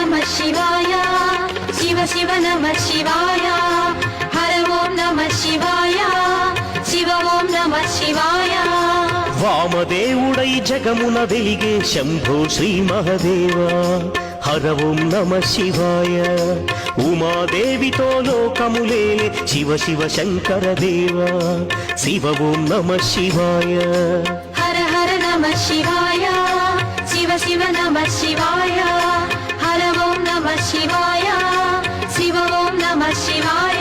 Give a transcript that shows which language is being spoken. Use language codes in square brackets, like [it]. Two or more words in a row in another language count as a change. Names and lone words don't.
[sa] शिवाय शिव शिव नमः शिवाय हर ओम नमः शिवाय शिव ओम नमः शिवाय [te] వామదేవుడై జగమున వెలిగే శంభో శ్రీ మహదేవా [sa] హర ఓం నమ శివాయ [te] ఉమాదేవితో లోకములేలే శివ శివ శంకర దేవా [sa] శివ ఓం నమ శివాయ हर हर नमः शिवाय शिव शिव नमः शिवाय हर ओम नमः शिवाय शिव ओम नमः शिवाय